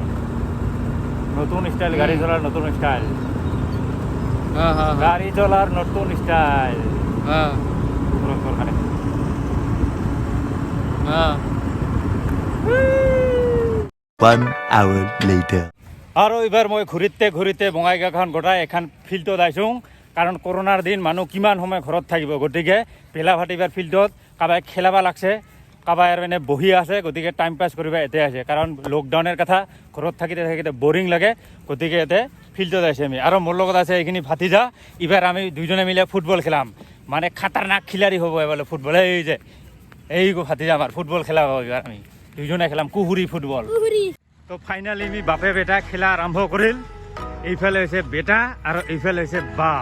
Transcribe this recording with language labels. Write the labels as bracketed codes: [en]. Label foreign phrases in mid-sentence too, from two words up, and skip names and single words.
[as] নতুন স্টাইল গাড়ি চলার নতুন স্টাইল, গাড়ি চলার নতুন স্টাইল। আর এবার মই ঘুরিতে ঘুরিতে বঙাইগাঁওখন গোটাই এখন ফিল্ডত আইছোঁ, কারণ করোনার দিন মানুষ কিমান সময় ঘৰত থাকিব, গতিকে বেলাভাটি এবার ফিল্ডত কাবাই খেলাব লাগছে, কাবাই আর এনে বহি আছে, গতিকে টাইম পাস কৰিব এতে আছে। কারণ লকডাউনের কথা ঘৰত থাকিতে থাকিতে বরিং লাগে, গতিকে এতে ফিল্ডত আছে আমি। আর মোর লগত আছে এইখিনি ভাতিজা। এবার আমি দুইজনে মিলে ফুটবল খেলাম, মানে [hi] खतरनाक खिलाड़ी [as] হব এবার ফুটবল। এই যে এই গো ভাতিজা আমার ফুটবল খেলা হব এবার, আমি দুইজনে খেলাম কুহুরি ফুটবল। তো ফাইনালি আমি বাপে বেটা খেলা আরম্ভ করিল। এইফালে হয়েছে বেটা আর এইফালে হয়েছে বাপ।